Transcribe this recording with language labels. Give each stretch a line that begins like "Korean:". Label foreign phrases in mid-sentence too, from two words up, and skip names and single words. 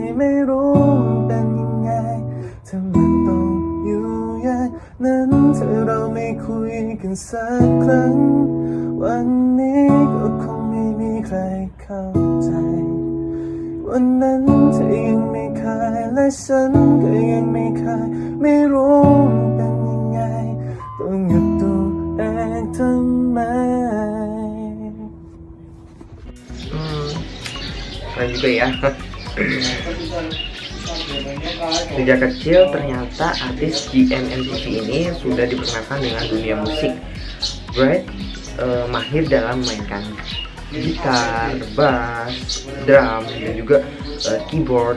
Thai: ไม่รู้มันเป็นยังไงถ้ามันต้องอยู่อย่างนั้นถ้าเราไม่คุยกันสักครั้งวันนี้ก็คงไม่มีใครเข้าใจวันนั้นเธอยังไม่เคยและฉันก็ยังไม่เคยไม่รู้มันเป็นยังไงต้องหยุดตัวเองทำไม
Indonesian: Keren juga ya. Sejak kecil ternyata artis GMMTV ini sudah diperkenalkan dengan dunia musik. Brad mahir dalam memainkan gitar, bass, drum, dan juga keyboard.